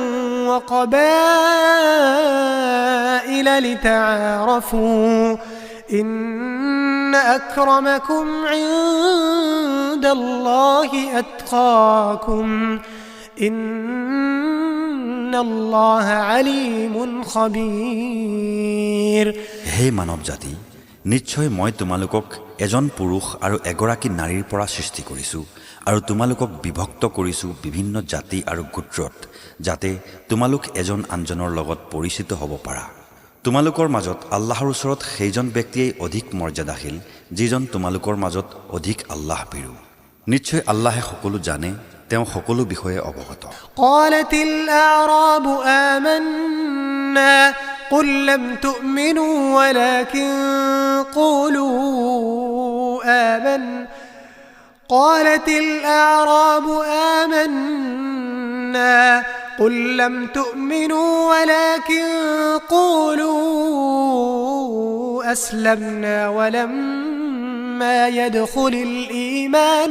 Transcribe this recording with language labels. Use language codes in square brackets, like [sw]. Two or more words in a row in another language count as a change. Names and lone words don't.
[ar] وقبائل لتعارفوا إن أكرمكم عند الله أتقاكم إن الله عليم خبير [as] হে মানৱ জাতি, নিশ্চয় মই তোমালোকক এজন পুৰুষ আৰু এগৰাকী নাৰীৰ পৰা সৃষ্টি কৰিছোঁ আৰু তোমালোকক বিভক্ত কৰিছোঁ বিভিন্ন জাতি আৰু গোত্ৰত, যাতে তোমালোক এজন আনজনৰ লগত পৰিচিত হ'ব পাৰা। তোমালোকৰ মাজত আল্লাহৰ ওচৰত সেইজন ব্যক্তিয়েই অধিক মৰ্যাদাশীল যিজন তোমালোকৰ মাজত অধিক আল্লাহ ভীৰু। নিশ্চয় আল্লাহে সকলো জানে, তেওঁ সকলো বিষয়ে অৱগত। [ar] قالت الأعراب آمنا قل لم تؤمنوا ولكن قولوا أسلمنا ولما يدخل الإيمان